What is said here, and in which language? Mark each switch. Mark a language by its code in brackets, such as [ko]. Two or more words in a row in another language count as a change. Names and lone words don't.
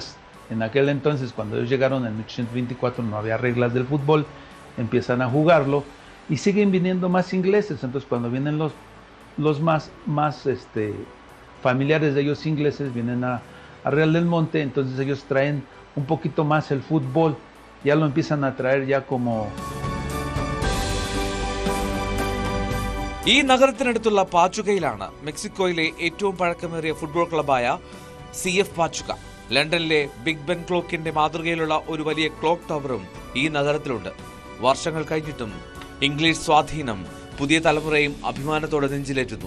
[es] En aquel entonces, cuando ellos llegaron en 1824, no había reglas del fútbol, empiezan a jugarlo y siguen viniendo más ingleses. Entonces, cuando vienen los más familiares de ellos ingleses, vienen a Real del Monte, entonces ellos traen un poquito más el fútbol, ya lo empiezan a traer ya como... [ml] ഈ നഗരത്തിനടുത്തുള്ള പാച്ചുകയിലാണ് മെക്സിക്കോയിലെ ഏറ്റവും പഴക്കമേറിയ ഫുട്ബോൾ ക്ലബായ CF പാച്ചുക. ലണ്ടനിലെ ബിഗ് ബെൻ ക്ലോക്കിന്റെ മാതൃകയിലുള്ള ഒരു വലിയ ക്ലോക്ക് ടവറും ഈ നഗരത്തിലുണ്ട്. വർഷങ്ങൾ കഴിഞ്ഞിട്ടും ഇംഗ്ലീഷ് സ്വാധീനം പുതിയ തലമുറയും അഭിമാനത്തോടെ നെഞ്ചിലേറ്റുന്നു.